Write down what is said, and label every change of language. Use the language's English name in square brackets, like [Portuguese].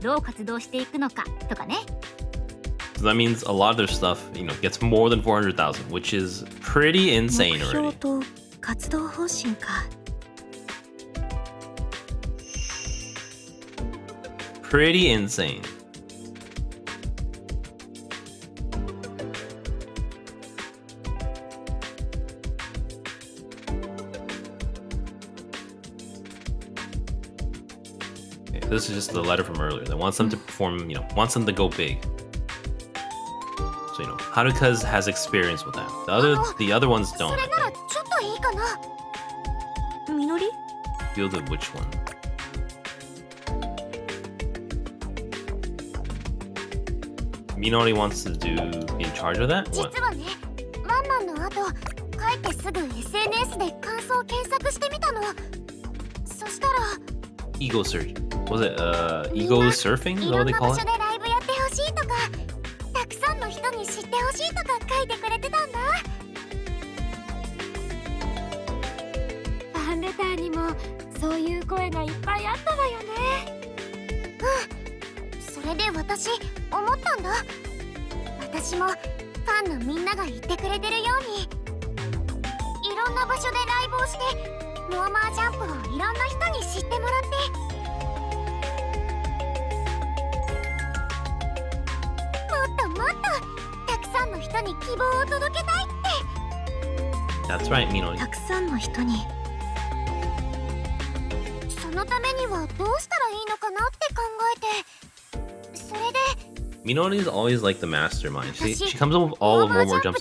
[Japanese] どう活動していくのかとかね。 [English] So that means a lot of their stuff, gets more than 400,000, which is pretty [Japanese] 目 [English] insane [Japanese] 標 [English] already. [Japanese] と活動方針か。 [English] Pretty insane. This is just the letter from earlier. That wants them to perform, wants them to go big. So Haruka has experience with that. The other ones don't. [Japanese] それならちょっといいかな。みのり？ [English] Feel the which one? Minori wants to be in charge of that? What? [Japanese] 実はね、ワンマンの後、帰ってすぐ SNS で感想を検索してみたの。そしたら [English] Ego search. Was it ego surfing? Is that what they call it? [Japanese] いろんな場所でライブやってほしいとか、たくさんの人に知ってほしいとか書いてくれてたんだ。ファンレターにもそういう声がいっぱいあったわよね。うん、それで私思ったんだ。私もファンのみんなが言ってくれてるように、いろんな場所でライブをしてノーマージャンプをいろんな人に知ってもらって、もっともっとたくさんの人に希望を届けたいって。 [English] That's right, Minori. [Japanese] たくさんの人に。そのためにはどうしたらいいのかなって考えて、それで [English] Minori is always like the mastermind. She comes up with all of more jumps